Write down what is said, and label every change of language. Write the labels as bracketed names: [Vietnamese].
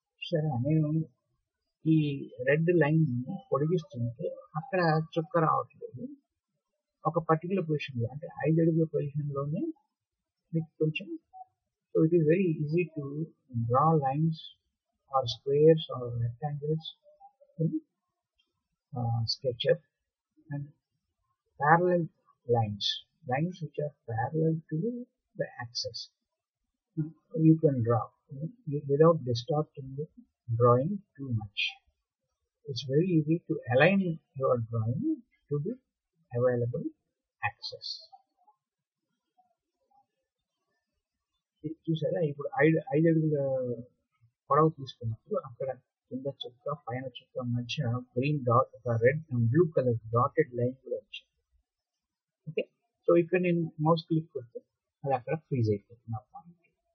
[Telugu] సరే, నేను ఈ రెడ్ లైన్ పొడిగిస్తుంటే అక్కడ చుక్క రావట్లేదు. ఒక పర్టికులర్ పొజిషన్ లో, అంటే 5 అడుగుల పొజిషన్ లోనే మీకు కొంచెం. [English] So it is very easy to draw lines or squares or rectangles in SketchUp, and parallel lines which are parallel to the axis you can draw without distorting the drawing too much. it's very easy to align your drawing to the available axis. [Telugu] చూసారా ఇప్పుడు 5 అడుగుల పొడవు తీసుకున్నప్పుడు అక్కడ కింద చుక్క పైన చుక్క మధ్య గ్రీన్ డాట్ ఒక red and blue colour dotted line కూడా వచ్చింది. ఓకే, సో ఇక్కడ నేను మౌస్ క్లిక్ కొడితే అది అక్కడ ఫ్రీజ్ అయిపోతుంది ఆ పాయింట్.